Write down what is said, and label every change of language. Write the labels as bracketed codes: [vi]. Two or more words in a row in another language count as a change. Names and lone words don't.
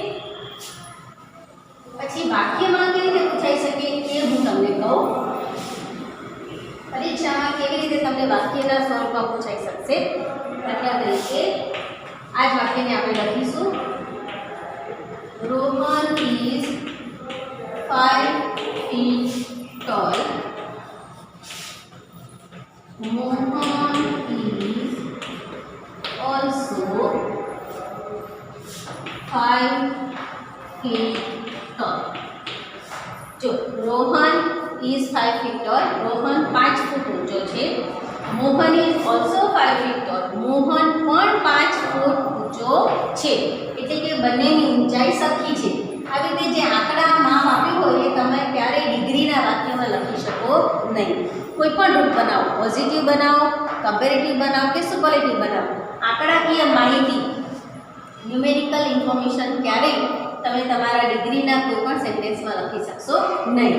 [gu] પછી વાક્યમાં કેવી રીતે પૂછાઈ શકે એ હું તમને કહું। પરીક્ષામાં કેવી રીતે તમને વાક્યના સ્વરૂપમાં પૂછાઈ શકશે? દાખલા તરીકે આ જ વાક્યને આપણે લખીશું, રોહન [en] is 5 feet tall. Mohan is also 5 feet tall. જો રોહન is 5 feet tall. [gu] રોહન 5 ફૂટ ઊંચો છે. [en] મોહન is also 5 feet tall. [gu] મોહન પણ 5 ફૂટ ઊંચો છે. એટલે કે બંનેની ઊંચાઈ સરખી છે. આવી રીતે જે આંકડા નામ આપ્યું હોય એ તમે ક્યારેય ડિગ્રીના વાક્યમાં લખી શકો નહીં. કોઈ પણ રૂપ બનાવો, પોઝિટિવ બનાવો, કમ્પેરેટિવ બનાવો કે સુપરલેટિવ બનાવો, આંકડાકીય માહિતી [en] numerical information [gu] ક્યારેય તમે તમારા ડિગ્રીના કોઈ પણ સેન્ટેન્સમાં લખી શકશો નહીં.